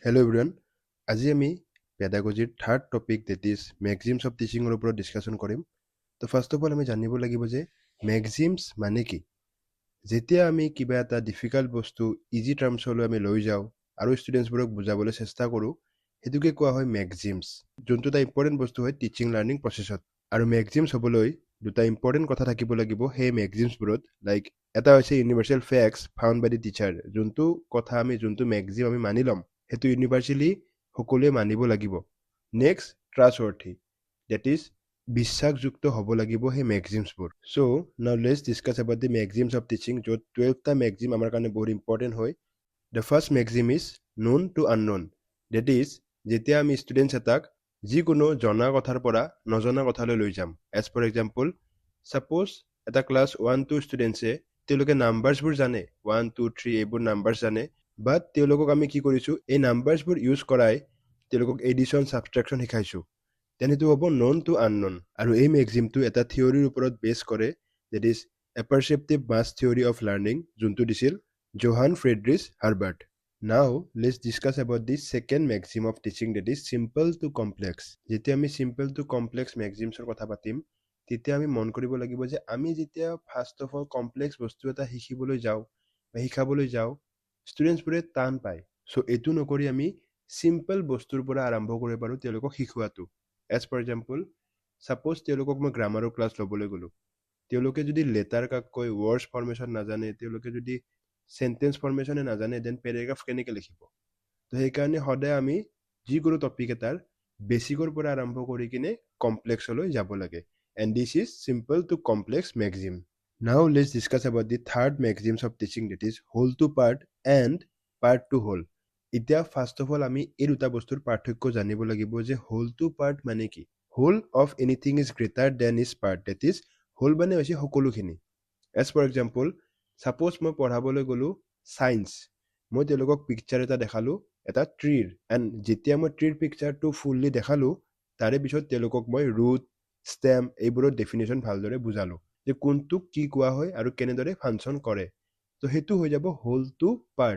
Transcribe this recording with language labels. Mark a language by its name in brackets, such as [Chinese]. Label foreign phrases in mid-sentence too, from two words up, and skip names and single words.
[English] Hello everyone. [Assamese] আজি আমি পেডাগজিৰ [English] third topic that is maxims of teaching [Assamese] ৰ ওপৰত ডিসকাশন কৰিম। তো [English] first of all [Assamese] আমি জানিব লাগিব যে maxims মানে কি। যেতিয়া আমি কিবা এটা ডিফিকাল্ট বস্তু [English] easy terms [Assamese] আমি লৈ যাওঁ আৰু ষ্টুডেন্টছবোৰক বুজাবলৈ চেষ্টা কৰোঁ হেতুকে কোৱা হয় maxims, যোনটো এটা ইম্পৰ্টেন্ট বস্তু হয় [English] teaching learning process. [Assamese] আৰু maxims হ'বলৈ দুটা ইম্পৰ্টেন্ট কথা থাকিব লাগিব সেই maxims-বোৰত, লাইক এটা হৈছে [English] universal facts found by the teacher, [Assamese] যোনটো কথা আমি যোনটো maxim আমি মানি ল'ম হেতু ইউনিভাৰ্সালি সকলোৱে মানিব লাগিব। [English] next trustworthy, that is [Assamese] বিশ্বাসযুক্ত হ'ব লাগিব সেই maxims-বোৰ। [English] so now let's discuss about the maxims of teaching, [Assamese] য'ত 12টা maxim আমাৰ কাৰণে বহুত ইম্পৰ্টেন্ট হয়। [English] The first maxim is known to unknown, that is [Assamese] যেতিয়া আমি ষ্টুডেন্টছ এটাক যিকোনো জনা কথাৰ পৰা নজনা কথালৈ লৈ যাম। [English] as for example, suppose [Assamese] এটা ক্লাছ 1-2 ষ্টুডেন্টছে তেওঁলোকে নাম্বাৰছবোৰ জানে, 1 2 3 এইবোৰ নাম্বাৰছ জানে, বাট তেওঁলোকক আমি কি কৰিছো এই নাম্বাৰছবোৰ ইউজ কৰাই তেওঁলোকক [English] addition subtraction [Assamese] শিকাইছো, দেন এটো হ'ব [English] known to unknown। [Assamese] আৰু এই মেক্সিমটো এটা থিওৰিৰ ওপৰত বেছ কৰে, [English] that is apperceptive mass theory of learning, [Assamese] যোনটো দিছিল জোহান ফ্ৰেডৰিচ হাৰ্বাৰ্ট। [English] Now let's discuss about the second maxim of teaching, that is simple to complex। [Assamese] যেতিয়া আমি [English] simple to complex [Assamese] maxims ৰ কথা পাতিম তেতিয়া আমি মন কৰিব লাগিব যে আমি যেতিয়া [English] first of all complex [Assamese] বস্তু এটা শিকিবলৈ যাওঁ বা শিকাবলৈ যাওঁ ষ্টুডেন্টছবোৰে টান পায়। সো এটো নকৰি আমি সিম্পল বস্তুৰ পৰা আৰম্ভ কৰিব পাৰো তেওঁলোকক শিকোৱাটো। [English] as for example, suppose [Assamese] তেওঁলোকক মই গ্ৰামাৰৰ ক্লাছ ল'বলৈ গ'লো, তেওঁলোকে যদি লেটাৰ কাককৈ [English] words formation [Assamese] নাজানে, তেওঁলোকে যদি [English] sentence formation [Assamese] নাজানে, [English] then paragraph [Assamese] কেনেকৈ লিখিব। তো সেইকাৰণে সদায় আমি যিকোনো টপিক এটাৰ বেসিকৰ পৰা আৰম্ভ কৰি কিনে কমপ্লেক্সলৈ যাব লাগে। [English] And this is simple to complex maxim. Now let's discuss about the third maxims of teaching, that is whole to part and part to whole. [Assamese] এতিয়া [English] first of all [Assamese] আমি এই দুটা বস্তুৰ পাৰ্থক্য জানিব লাগিব যে [English] whole to part [Assamese] মানে কি। [English] whole of anything is greater than its part, that is whole [Assamese] মানে হৈছে সকলোখিনি। [English] As for example, suppose [Assamese] মই পঢ়াবলৈ গ'লো সায়েন্স, মই তেওঁলোকক পিকচাৰ এটা দেখালো এটা ট্ৰিৰ, এণ্ড যেতিয়া মই ট্ৰিৰ পিকচাৰটো ফুললি দেখালো তাৰে পিছত তেওঁলোকক মই [English] root stem [Assamese] এইবোৰৰ ডেফিনেশ্যন ভালদৰে বুজালো যে কোনটো কি কোৱা হয় আৰু কেনেদৰে ফাংচন কৰে। তো হেতু হৈ যাব [English] whole to part.